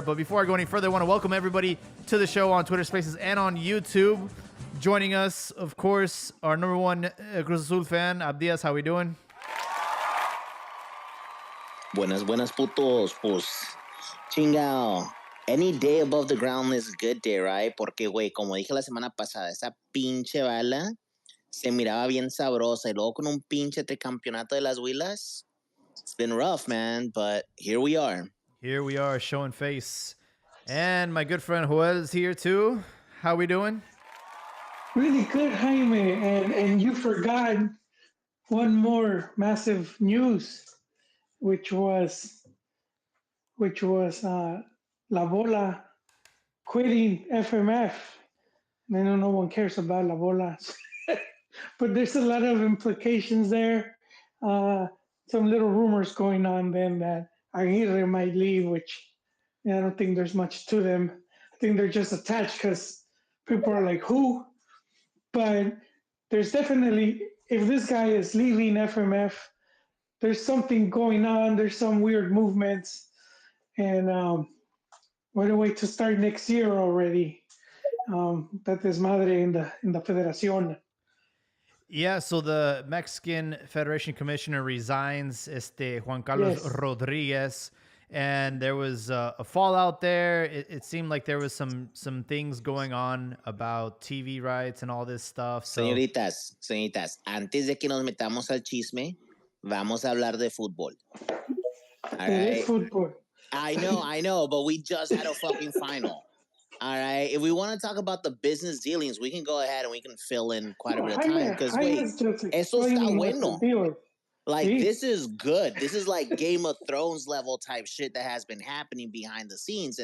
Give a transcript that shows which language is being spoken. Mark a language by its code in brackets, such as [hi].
[en] But before I go any further, I want to welcome everybody to the show on Twitter Spaces and on YouTube. Joining us, of course, our number one Cruz Azul fan, Abdias. How we doing? [es] Buenas, putos. Pues, chingao. [en] Any day above the ground is a good day, right? [es] Porque, güey, como dije la semana pasada, esa pinche bala se miraba bien sabrosa. Y luego con un pinche tricampeonato de las Huilas. [en] It's been rough, man, but here we are. Here we are, showing face. And my good friend Joel is here too. How we doing? Really good, Jaime. And you forgot one more massive news, which was La Bola quitting FMF. I know no one cares about La Bola, but there's a lot of implications there. Some little rumors going on then that Aguirre might leave, which I don't think there's much to them. I think they're just attached because people are like, who? But there's definitely, if this guy is leaving FMF, there's something going on. There's some weird movements. And what a way to start next year already. That is madre in the Federación. Yeah, so the Mexican Federation Commissioner resigns, Juan Carlos Rodriguez, and there was a fallout there. It seemed like there was some things going on about TV rights and all this stuff. So. [es] Señoritas, antes de que nos metamos al chisme, vamos a hablar de fútbol. [en] All right? It is football. I know, but we just had a fucking final. All right. If we want to talk about the business dealings, we can go ahead and we can fill in quite a bit of time. Because wait, [es] eso está bueno. [en] Like, this is good. This is like Game of Thrones level type shit that has been happening behind the scenes.